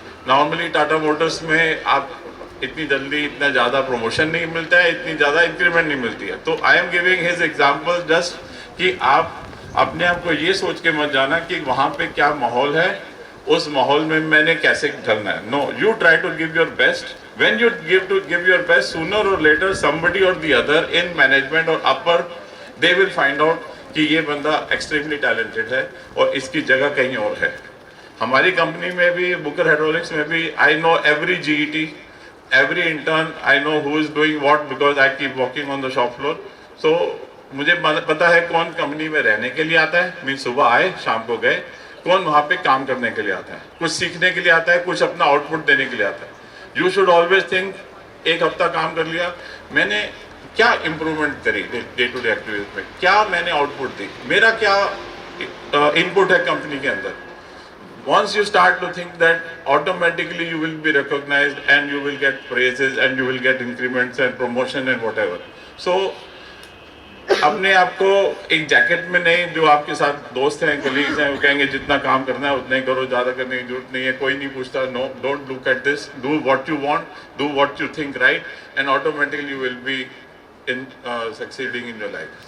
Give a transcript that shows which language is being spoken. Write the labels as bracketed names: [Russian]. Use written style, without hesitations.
[Hindi] Normally Tata Motors में आप इतनी जल्दी इतना ज़्यादा promotion नहीं मिलता है, इतनी ज़्यादा increment नहीं मिलती है। तो [English] I am giving his example just [Hindi] कि आप अपने आप को ये सोच के मत जाना कि वहाँ पे क्या माहौल है, उस माहौल में मैंने कैसे ढलना है। [English] No, you try to give your best. When you give your best, sooner or later somebody or the other in management or upper, they will find out [Hindi] कि ये बंदा extremely talented है और इसकी जगह कहीं और है। हमारी कंपनी में भी, [English] Bucher Hydraulics में भी, I know every GET, every intern, I know who is doing what because I keep walking on the shop floor. [Hindi] So मुझे पता है कौन कंपनी में रहने के लिए आता है, मीन सुबह आए शाम को गए, कौन वहाँ पे काम करने के लिए आता है, कुछ सीखने के लिए आता है, कुछ अपना आउटपुट देने के लिए आता है। [English] you should always think, [Hindi] एक हफ्ता काम कर लिया, मैंने क्या इम्प्रूवमेंट करी डे टू डे एक्टिविटीज में, क्या मैंने आउटपुट दी, मेरा क्या इनपुट है कंपनी के अंदर। [English] Once you start to think that, automatically you will be recognized and you will get praises and you will get increments and promotion and whatever. [Hindi] So अपने आप को एक जैकेट में नहीं, जो आपके साथ दोस्त हैं, कलीग्स हैं, वो कहेंगे जितना काम करना है उतना ही करो, ज़्यादा करने की जरूरत नहीं है, कोई नहीं पूछता। [English] No, don't look at this, do what you want, do what you think right, and automatically you will be in succeeding in your life.